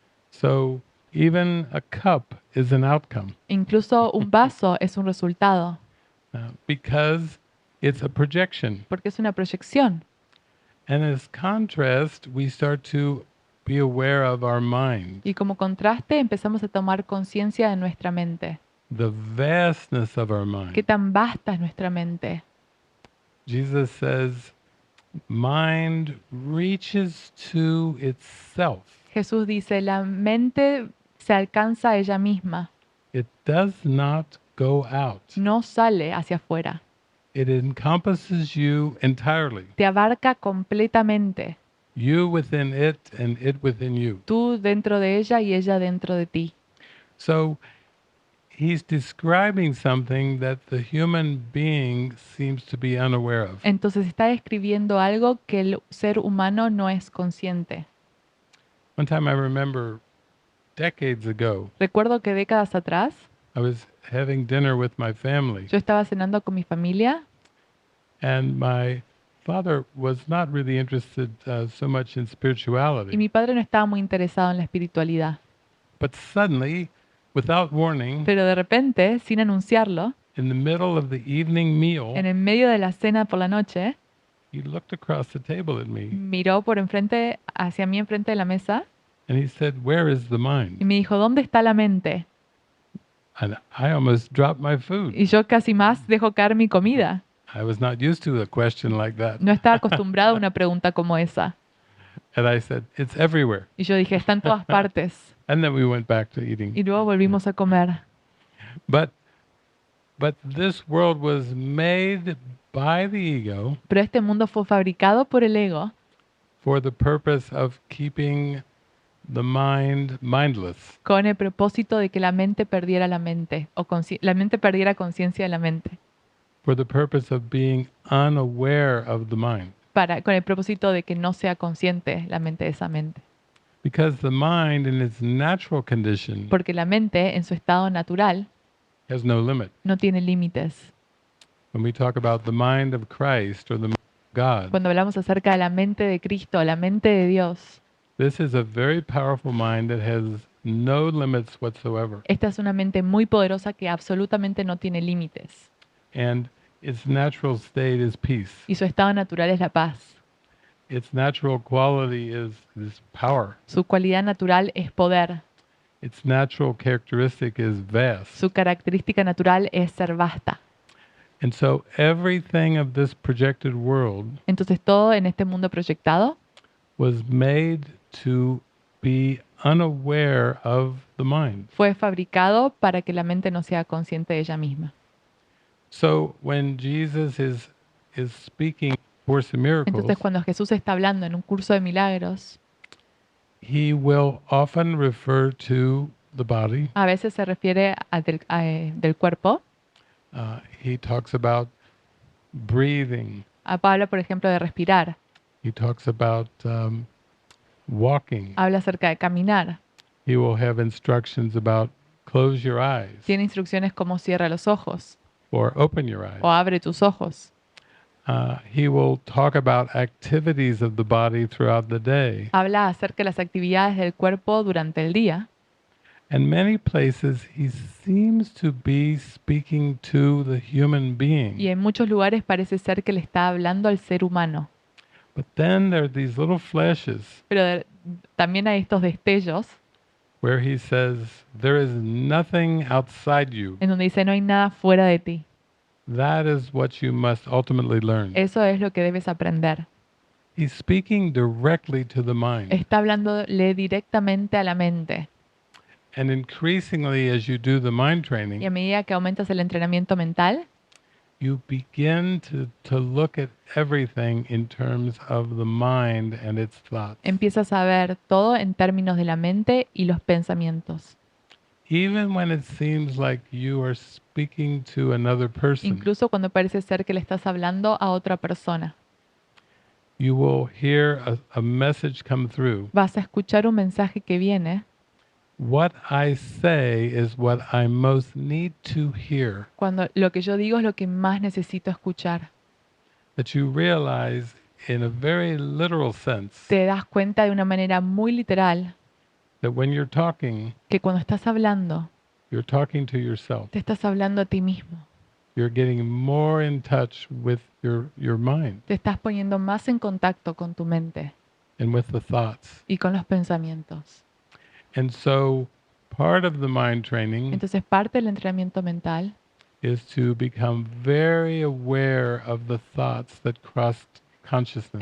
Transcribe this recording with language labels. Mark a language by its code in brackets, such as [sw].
[en] So even a cup is an outcome [es] Incluso un vaso es un resultado, [en] because it's a projection. [es] porque es una proyección. [en] And as contrast, we start to be aware of our mind, [es] Y como contraste empezamos a tomar conciencia de nuestra mente. [en] the vastness of our [es] ¿Qué [en] mind. [es] tan vasta es nuestra mente? [en] Jesus says, mind reaches to itself. [es] Jesús dice, la mente se alcanza a ella misma, [en] It does not go out. [es] no sale hacia afuera, [en] It encompasses you entirely. [es] te abarca completamente, [en] You within it and it within you. [es] tú dentro de ella y ella dentro de ti. [en] So he's describing something that the human being seems to be unaware of. [es] Entonces está describiendo algo que el ser humano no es consciente. [en] One time I remember decades ago, [es] Recuerdo que décadas atrás [en] I was having dinner with my family, [es] yo estaba cenando con mi familia [en] and my father was not really interested so much in [es] y [en] spirituality. [es] mi padre no estaba muy interesado en la espiritualidad. [en] But suddenly, without warning, [es] Pero de repente, sin anunciarlo, [en] in the middle of the evening meal, [es] En el medio de la cena por la noche, [en] he looked across the table at me [es] miró por enfrente, hacia mí enfrente de la mesa [en] and he said, "Where is the [es] y [en] mind?" [es] me dijo, ¿dónde está la mente? [en] And I almost dropped my food. [es] Y yo casi más dejo caer mi comida. [en] I was not used to a question like that. [es] No estaba acostumbrado a una pregunta como esa. [en] And I said, "It's everywhere." [es] Y yo dije, está en todas partes. [en] And then we went back to [es] Y [en] eating. [es] luego volvimos a comer. [en] But this world was made by the ego [es] Pero este mundo fue fabricado por el ego [en] for the purpose of keeping the mind mindless, [es] con el propósito de que la mente perdiera la mente, o la mente perdiera conciencia de la mente, [en] for the purpose of being unaware of the mind. [es] con el propósito de que no sea consciente la mente de esa mente. [en] Because the mind in its natural condition [es] Porque la mente, en su estado natural, [en] has no limit. [es] no tiene límites. [en] When we talk about the mind of Christ or the mind of God, [es] Cuando hablamos acerca de la mente de Cristo, la mente de Dios, [en] this is a very powerful mind that has no limits whatsoever. [es] esta es una mente muy poderosa que absolutamente no tiene límites. [en] And its natural state is peace. [es] Y su estado natural es la paz. [en] Its natural quality is power. [es] Su cualidad natural es poder. [en] Its natural characteristic is vast. [es] Su característica natural es ser vasta. [en] And so everything of this projected world [es] Entonces todo en este mundo proyectado [en] was made to be unaware of the mind. [es] fue fabricado para que la mente no sea consciente de ella misma. [en] So when Jesus is speaking Course in Miracles, [es] Entonces cuando Jesús está hablando en un curso de milagros, [en] he will often refer to the body. [es] a veces se refiere del cuerpo. [en] He talks about breathing. [es] Habla, por ejemplo, de respirar. [en] He talks about walking. [es] Habla acerca de caminar. [en] He will have instructions about close your eyes [es] Tiene instrucciones como cierra los ojos [en] or open your eyes. [es] o abre tus ojos. [en] He will talk about activities of the body throughout the day. [es] Habla acerca de las actividades del cuerpo durante el día. [en] And many places he seems to be speaking to the human [es] Y [en] being. [es] en muchos lugares parece ser que le está hablando al ser humano. [en] But then there are these little flashes [es] Pero también hay estos destellos [en] where he says, there is nothing outside you. [es] en donde dice no hay nada fuera de ti. [en] That is what you must ultimately learn. [es] Eso es lo que debes aprender. [en] He's speaking directly to the mind. [es] Está hablándole directamente a la mente. [en] And increasingly, as you do the mind [es] Y a [en] training, [es] medida que aumentas el entrenamiento mental, [en] you begin to look at everything in terms of the mind and its thoughts. [es] empiezas a ver todo en términos de la mente y los pensamientos. [en] Even when it seems like you are speaking to another person, [es] Incluso cuando parece ser que le estás hablando a otra persona. [en] you will hear a message come through. [es] Vas a escuchar un mensaje que viene [en] What I say is what I most need to hear. [es] cuando lo que yo digo es lo que más necesito escuchar. [en] That you realize in a very literal sense [es] Te das cuenta de una manera muy literal [en] that when you're talking, [es] que cuando estás hablando, [en] you're talking to yourself. [es] te estás hablando a ti mismo. [en] You're getting more in touch with your mind [es] Te estás poniendo más en contacto con tu mente [en] and with the thoughts. [es] y con los pensamientos. [en] And so part of the mind training [es] Entonces parte del entrenamiento mental [en] is to become very aware of the thoughts that cross consciousness.